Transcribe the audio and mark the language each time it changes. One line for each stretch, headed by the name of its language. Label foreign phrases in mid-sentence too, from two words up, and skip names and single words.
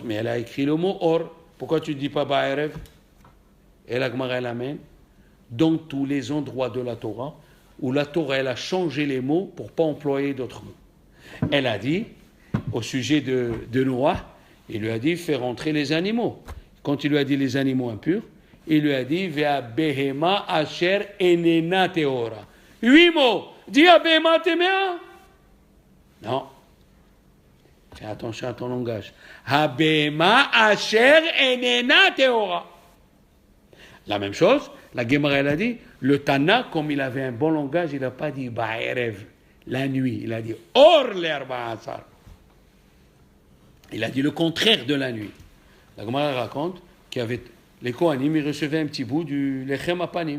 French: Mais elle a écrit le mot Or. Pourquoi tu ne dis pas Ba'erev? Et la Gemara elle amène dans tous les endroits de la Torah où la Torah elle a changé les mots pour ne pas employer d'autres mots. Elle a dit, au sujet de Noah, il lui a dit, fais rentrer les animaux. Quand il lui a dit les animaux impurs, il lui a dit,
Hebrew: ומן הבהמה אשר איננה טהורה.
French: 8 mots. Dis à
Hebrew: בהמה טמאה.
French: Non. Fais attention à ton langage.
Hebrew: הבהמה אשר איננה טהורה.
French: La même chose, la Gemara elle a dit, le Tana, comme il avait un bon langage, il n'a pas dit Ba'erev, la nuit. Il a dit
Hebrew: אור לארבעה עשר.
French: Il a dit le contraire de la nuit. La Gemara raconte qu'il y avait les Kohanim, ils recevaient un petit bout du
Hebrew: לחם הפנים.